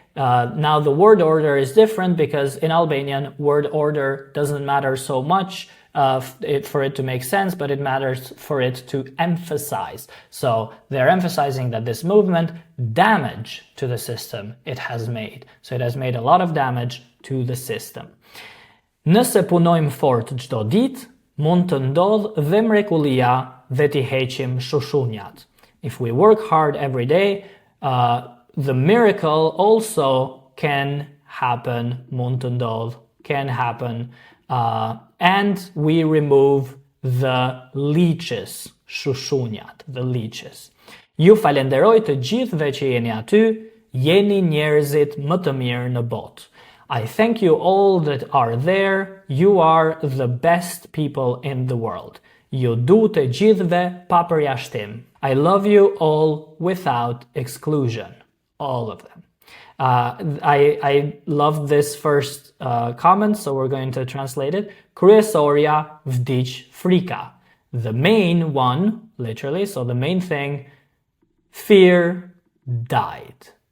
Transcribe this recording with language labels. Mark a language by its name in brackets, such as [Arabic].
[English] Now the word order is different because in Albanian, word order doesn't matter so much for it to make sense, but it matters for it to emphasize. So they're emphasizing that this movement damage to the system it has made. So it has made a lot of damage to the system. [Albanian] Nëse punojmë fort çdo ditë, mund të ndodh dhe mrekullia dhe t'i heqim shushunjat. [English] If we work hard every day, the miracle also can happen, [Albanian] mund të ndodh, [English] can happen, and we remove the leeches, shushunjat, the leeches. [Albanian] Ju falenderoj të gjithëve që jeni aty, jeni njerëzit më të mirë në botë. [English] I thank you all that are there. You are the best people in the world. [Albanian] Ju du të gjithëve pa përjashtim. [English] I love you all without exclusion. All of them. I love this first comment, so we're going to translate it. [Albanian] Kryesoria vdiq frika. [English] The main one, literally, so the main thing, fear died.